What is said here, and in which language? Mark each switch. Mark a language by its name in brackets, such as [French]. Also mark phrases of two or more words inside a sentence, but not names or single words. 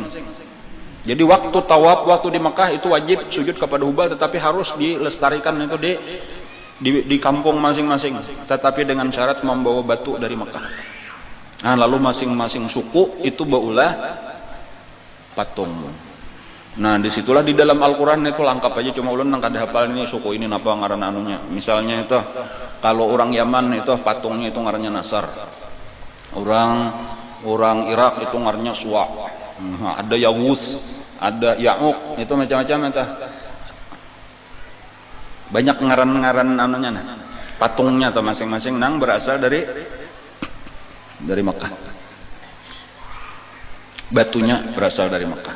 [Indonesian] Jadi waktu tawaf, waktu di Mekah itu wajib sujud kepada Hubal, tetapi harus dilestarikan itu di kampung masing-masing, tetapi dengan syarat membawa batu dari Mekah. [Banjar] Nah, lalu masing-masing suku itu baulah patung. Nah, disitulah di dalam Al-Quran itu lengkap aja, cuma ulun nang kada hafal ini suku ini napa ngaran anunya. [Indonesian] Misalnya itu kalau orang Yaman itu patungnya itu ngarannya Nasar, orang Irak itu ngarannya Suwa. Ada Yawus, ada Ya'uq, itu macam-macam itu. [Banjar] Banyak ngaran-ngaran anunya nah. Patungnya atau masing-masing nang berasal dari Mekah. [Indonesian] Batunya berasal dari Mekah.